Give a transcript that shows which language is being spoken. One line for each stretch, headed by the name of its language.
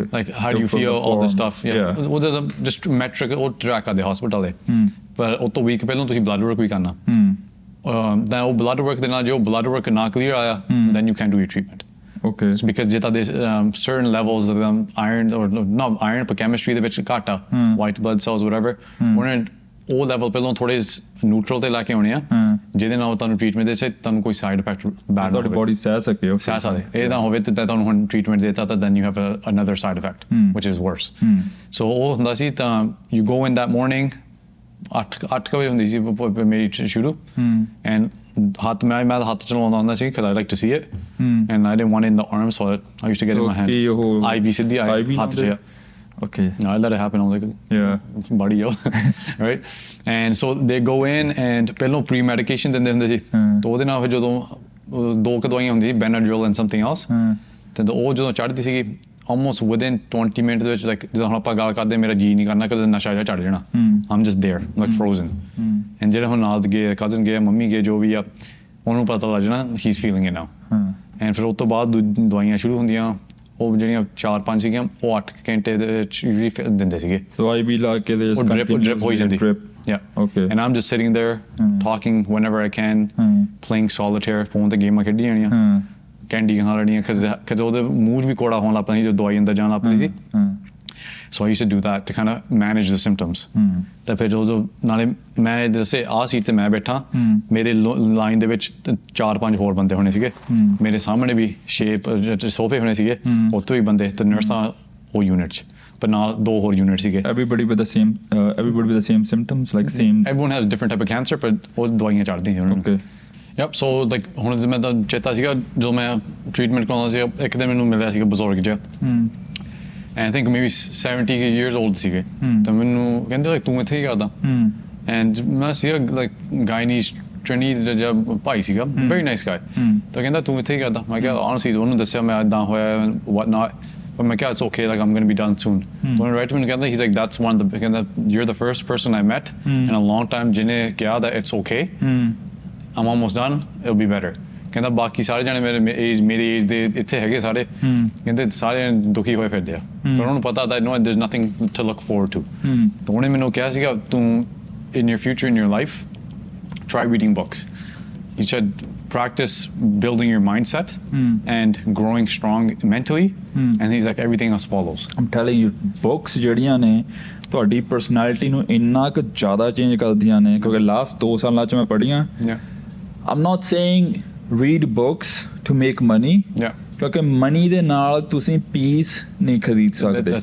English: Like how do you feel, all this stuff. Yeah. ਉਹਦਾ just metric ਉਹ track ਕਰਦੇ hospital ਦੇ.
Punjabi: ਪਰ ਉਹ ਤੋਂ week ਪਹਿਲਾਂ ਤੁਸੀਂ blood work ਵੀ ਕਰਨਾ. ਤਾਂ ਉਹ blood work ਦੇ ਨਾਲ ਜੋ blood work ਨਾ clear ਆਇਆ,
English: then you can't do your treatment. Okay. It's because ਜੇ ਤੁਹਾਡੇ certain levels of iron or not iron but chemistry ਦੇ ਵਿੱਚ ਘੱਟ ਆ, white blood cells whatever.
Punjabi: ਉਹਨਾਂ ਉਹ ਲੈਵਲ ਪਹਿਲਾਂ ਥੋੜੇ ਨਿਊਟਰਲ ਤੇ ਲੈ ਕੇ ਆਉਣੇ ਆ ਜਿਹਦੇ ਨਾਲ ਤੁਹਾਨੂੰ ਟ੍ਰੀਟਮੈਂਟ ਦੇ ਸੇ ਤੁਹਾਨੂੰ ਕੋਈ ਸਾਈਡ ਇਫੈਕਟ ਬੈਡ ਤੁਹਾਡੀ ਬੋਡੀ ਸਹਿ ਸਕੇ ਸਹਿ ਸਕਦੇ ਇਹ ਨਾ ਹੋਵੇ ਤੇ ਤੁਹਾਨੂੰ ਹੁਣ ਟ੍ਰੀਟਮੈਂਟ ਦੇਤਾ ਤਾਂ
English: then you have another side effect which is worse. So ਉਹ ਹੁੰਦਾ ਸੀ ਤਾਂ you go in that morning 8 ਵਜੇ ਹੁੰਦੀ ਸੀ ਮੇਰੀ ਸ਼ੁਰੂ and ਹੱਥ ਮੈਂ ਹੱਥ ਚਲਾਉਂਦਾ ਹੁੰਦਾ ਸੀ because I like to see it and I didn't want it in the arm so I used to get it in my hand.
Punjabi: IV ਸਿੱਧੀ ਹੱਥ 'ਚ.
English: Okay. No, I let it happen. I'm like, it's buddy, yo. Right?
Punjabi: And so they go in and ਪਹਿਲੋਂ pre-medication ਦਿੰਦੇ ਹੁੰਦੇ ਸੀ ਤਾਂ ਉਹਦੇ ਨਾਲ ਫਿਰ ਜਦੋਂ 2 ਦਵਾਈਆਂ ਹੁੰਦੀ ਸੀ Benadryl and something else ਤੇ ਉਹ ਜਦੋਂ ਚੜ੍ਹਦੀ ਸੀਗੀ almost within 20 minutes ਦੇ ਵਿੱਚ like ਜਦੋਂ ਹੁਣ ਆਪਾਂ ਗੱਲ ਕਰਦੇ ਮੇਰਾ ਜੀ ਨਹੀਂ ਕਰਨਾ ਕਦੇ ਨਸ਼ਾ ਜਿਹਾ ਚੜ੍ਹ ਜਾਣਾ
English: I'm just there like frozen
Punjabi: and ਜਿਹੜੇ ਹੁਣ ਨਾਲ ਗਏ cousin ਗਏ ਮੰਮੀ ਗਏ ਜੋ ਵੀ ਆ ਉਹਨੂੰ ਪਤਾ ਲੱਗ ਜਾਣਾ
English: he's feeling it now
Punjabi: and ਫਿਰ ਉਸ ਤੋਂ ਬਾਅਦ ਦਵਾਈਆਂ ਸ਼ੁਰੂ ਹੁੰਦੀਆਂ ਉਹ ਜਿਹੜੀਆਂ 4-5 ਸੀਗੀਆਂ ਉਹ 8 ਘੰਟੇ ਦੇ ਵਿੱਚ ਯੂਜੂਲੀ ਦਿੰਦੇ ਸੀਗੇ
English: so I be like it is
Punjabi: drip ਹੋਈ ਜਾਂਦੀ yeah
English: okay
Punjabi: and I'm just sitting there talking whenever I can playing solitaire phone ਤੇ ਗੇਮਾਂ ਖੇਡੀ ਜਾਣੀਆਂ ਕੈਂਡੀ ਖਾ ਲੈਣੀਆਂ because ਉਹਦੇ ਮੂਡ ਵੀ ਕੋੜਾ ਹੋਣ ਲੱਗ ਪੈਂਦਾ ਸੀ ਜਦੋਂ ਦਵਾਈ ਅੰਦਰ ਜਾਣ ਲੱਗ ਪੈਂਦੀ ਸੀ
English: so I used to do that to kind of manage the symptoms
Punjabi: ਤਾਂ ਫਿਰ ਜਦੋਂ ਨਾਲੇ ਮੈਂ ਜੈਸੇ ਆਹ ਸੀਟ ਤੇ ਮੈਂ ਬੈਠਾ ਮੇਰੇ ਲਾਈਨ ਦੇ ਵਿੱਚ 4-5 ਹੋਰ ਬੰਦੇ ਹੋਣੇ ਸੀਗੇ ਮੇਰੇ ਸਾਹਮਣੇ ਵੀ 6 ਸੋਫੇ ਹੋਣੇ ਸੀਗੇ ਉੱਥੇ ਵੀ ਬੰਦੇ ਤੇ ਨਰਸਾਂ ਉਹ ਯੂਨਿਟ 'ਚ ਪਰ ਨਾਲ 2 ਹੋਰ ਯੂਨਿਟ ਸੀਗੇ
English: everybody with the same symptoms like same
Punjabi: everyone has different type of cancer but ਉਹ ਦਵਾਈਆਂ ਚੜ੍ਹਦੀਆਂ ਸੀ ਉਹਨਾਂ ਨੂੰ yep so like ਹੁਣ ਮੈਂ ਤਾਂ ਚੇਤਾ ਸੀਗਾ ਜਦੋਂ ਮੈਂ ਟ੍ਰੀਟਮੈਂਟ ਕਰਾਉਂਦਾ ਸੀ ਇੱਕ ਦਿਨ ਮੈਨੂੰ ਮਿਲਿਆ ਸੀਗਾ ਬਜ਼ੁਰਗ ਜਿਹਾ and I think maybe 70 years old ਸੀਗੇ ਤਾਂ ਮੈਨੂੰ ਕਹਿੰਦੇ like ਤੂੰ ਇੱਥੇ ਹੀ ਕਰਦਾ
English: and ਮੈਂ ਸੀਗਾ like Guyanese Trinity ਦਾ ਭਾਈ ਸੀਗਾ very nice guy ਤਾਂ ਕਹਿੰਦਾ ਤੂੰ ਇੱਥੇ ਹੀ ਕਰਦਾ ਮੈਂ ਕਿਹਾ honestly ਉਹਨੂੰ ਦੱਸਿਆ ਮੈਂ ਇੱਦਾਂ ਹੋਇਆ what not but ਮੈਂ ਕਿਹਾ it's okay like I'm going to be done soon ਤਾਂ right when ਕਹਿੰਦਾ he's like that's one of the ਕਹਿੰਦਾ you're the first person I met in a long time ਜਿਹਨੇ ਕਿਹਾ that it's okay I'm almost done it'll be better
Punjabi: ਕਹਿੰਦਾ ਬਾਕੀ ਸਾਰੇ ਜਾਣੇ ਮੇਰੀ ਏਜ ਦੇ ਇੱਥੇ ਹੈਗੇ ਸਾਰੇ ਕਹਿੰਦੇ ਸਾਰੇ ਦੁਖੀ ਹੋਏ ਫਿਰਦੇ ਆ ਪਰ ਉਹਨਾਂ ਨੂੰ ਪਤਾ that no there's nothing to look forward to ਤਾਂ ਉਹਨੇ ਮੈਨੂੰ ਕਿਹਾ ਸੀਗਾ ਤੂੰ in your future in your life try reading books
English: you should practice building your mindset and growing strong mentally and he's like everything else follows
Punjabi: I'm telling you books ਜਿਹੜੀਆਂ ਨੇ ਤੁਹਾਡੀ personality ਨੂੰ ਇੰਨਾ ਕੁ ਜ਼ਿਆਦਾ ਚੇਂਜ ਕਰਦੀਆਂ ਨੇ ਕਿਉਂਕਿ ਲਾਸਟ 2 ਸਾਲਾਂ 'ਚ ਮੈਂ ਪੜ੍ਹੀਆਂ
English: I'm not saying read books to make money
Punjabi: ਕਿਉਂਕਿ ਮਨੀ ਦੇ ਨਾਲ ਤੁਸੀਂ ਪੀਸ ਨਹੀਂ ਖਰੀਦ ਸਕਦੇ